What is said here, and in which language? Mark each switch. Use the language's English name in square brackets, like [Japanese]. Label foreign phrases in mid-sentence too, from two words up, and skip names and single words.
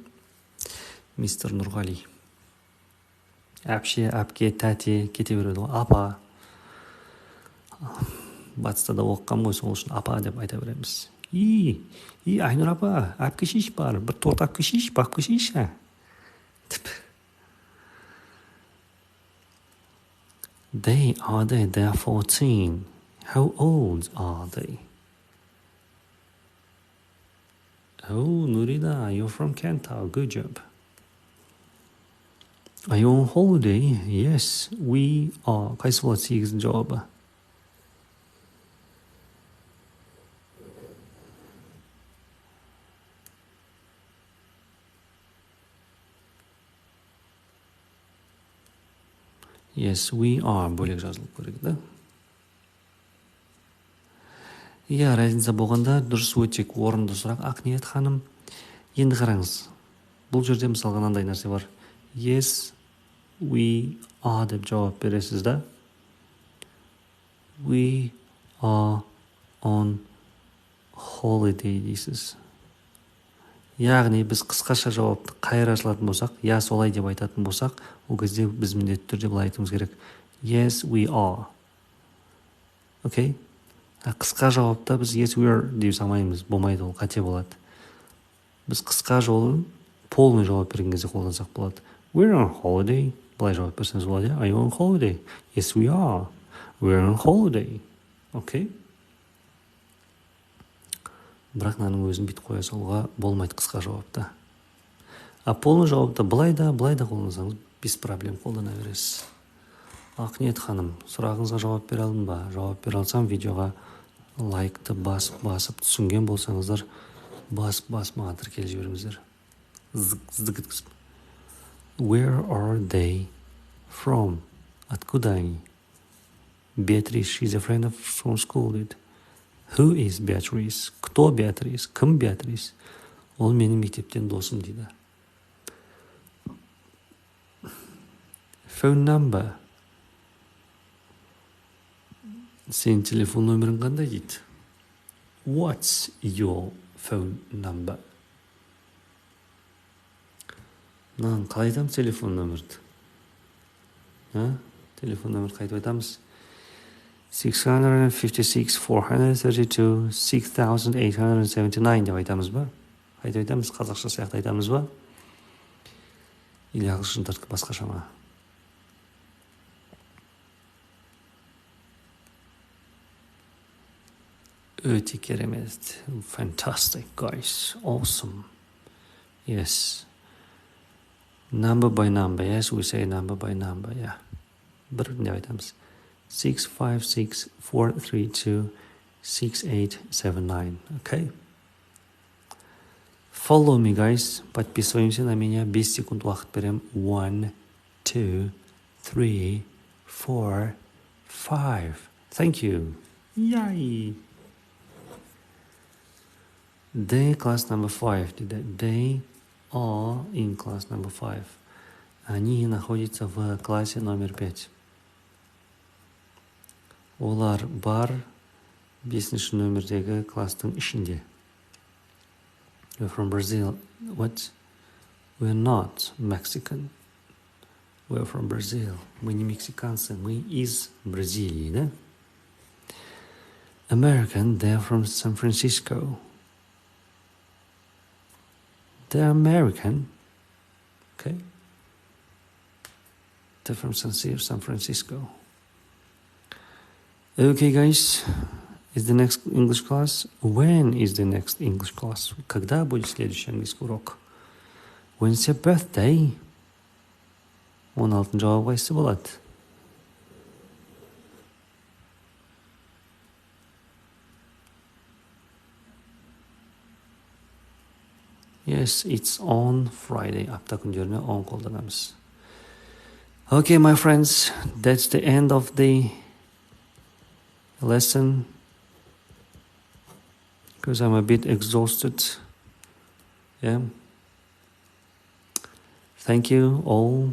[Kazakh] Мистер Нұрғали. Әпше, әпке, тәте кете береді ғой. Апа. Батыста да оққам ғой, сол үшін апа деп айта береміз. Айнұр апа, әпке шеш бар. Бір торт әпке шеш, бапке шеш. [English] They are 14. How old are they? Oh, Nurida, you're from Kentau. Good job. Are you on holiday? Yes, we are. [Kazakh] Қайсы болады 8-дің жауабы? [English] Yes, we are. [Kazakh] Бөлек жазылып көреді, да? Иә, разница болғанда дұрыс өте орынды сұрақ. Ақниет ханым, енді қараңыз. Бұл жерде мысалға мынандай нәрсе бар. [English] Yes, we are [Kazakh] деп жауап бересіз, да? [English] We are on holiday дейсіз. [Kazakh] Яғни біз қысқаша жауапты қайыр ашылатын болсақ, я солай деп айтатын болсақ, ол кезде біз міндетті түрде былай айтуымыз керек. [English] Yes, we are. [Kazakh] Окей? Қысқа жауапта біз [English] yes, we are [Kazakh] деп салмаймыз. Болмайды, ол қате болады. Біз қысқа жолын полный жауап берген кезде қолдансақ болады. [English] We're on holiday. [Kazakh] Былай жауап берсеңіз болады. [English] Are you on holiday? Yes, we are. We're on holiday. [Kazakh] Окей? Бірақ наның өзін бит қоя салуға болмайды қысқа жауапта. Полный жауапта былай да қолдансаңыз, [Russian] без проблем [Kazakh] қолдана бересіз. Ақниет ханым, сұрағыңызға жауап бере алдым ба? Жауап бере алсам, видеоға лайкты басып түсінген болсаңыздар, маған тіркеліп жіберіңіздер. [English] Where are they from? [Russian] Откуда они? [English] Beatrice, she's a friend from school, did. Who is Beatrice? Кто Beatrice? [Kazakh] Кім Beatrice? Ол менің мектептен досым дейді. [English] Phone number. [Kazakh] Сен телефон нөмірің қандай дейді? [English] What's your phone number? [Kazakh] Қалай айтамыз телефон нөмірді? Телефон нөмірді қайтып айтамыз? 656-432-6879 деп айтамыз ба? Қайтып айтамыз? Қазақша сияқты айтамыз ба? Или ағылшын тәртіпі басқаша ма? Өте керемет. [English] Fantastic, guys. Awesome. Yes. Number by number. Yes, we say number by number. Yeah. [Kazakh] Бірін деп айтамыз. 656-432-6879. [English] Okay? Follow me, guys. [Russian] Подписываемся на меня. [Kazakh] 5 секунд уақыт берем. 1, 2, 3, 4, 5. [English] Thank you. Yay! They class number 5. They are in class number 5. [Russian] Они находятся в классе номер 5. [Kazakh] Олар бар 5-ші нөмірдегі класстың ішінде. [English] We're from Brazil. What? We're not Mexican. We're from Brazil. Мы не мексиканцы, мы из Бразилии, да? American, they're from San Francisco. They're American. Okay. They're from San Francisco. Okay, guys. Is the next English class? When is the next English class? [Russian] Когда будет следующий английский урок? [English] When's your birthday? [Kazakh] 16 жауап қайсысы болады? [English] Yes, it's on Friday. [Kazakh] Апта күндеріне on қолданамыз. [English] Okay, my friends, that's the end of the lesson. Because I'm a bit exhausted. Yeah. Thank you all.